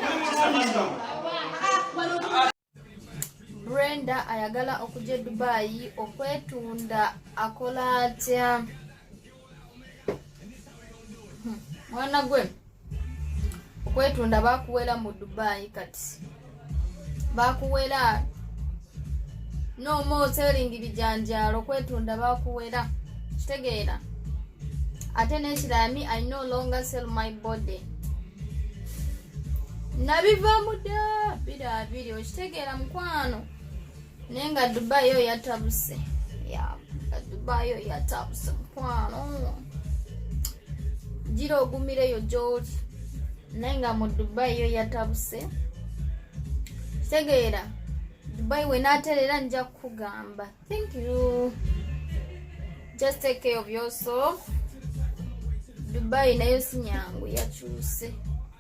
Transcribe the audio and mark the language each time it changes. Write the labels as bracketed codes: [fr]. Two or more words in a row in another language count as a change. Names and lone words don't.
[lg] Brenda ayagala okujja Dubai okwetunda, akola atya? Mwana gwe okwetunda bakuwera mu Dubai, kati bakuwera [en] no more selling [lg] bijanjalo, okwetunda bakuwera, kitegeera. Ate n'ekirami, [en] I no longer sell my body. [lg] Nabiva muda biri okitegeera mukwano. Nenga Dubai yo yatabuse. Ya, Dubai yo yatabuse mukwano. Jiro ogumireyo George. Nenga mu Dubai yo yatabuse. Kitegeera. Dubai we naterera nja kugamba. [en] Thank you. Just take care of yourself. [lg] Dubai nayo sinyangu yakyuse.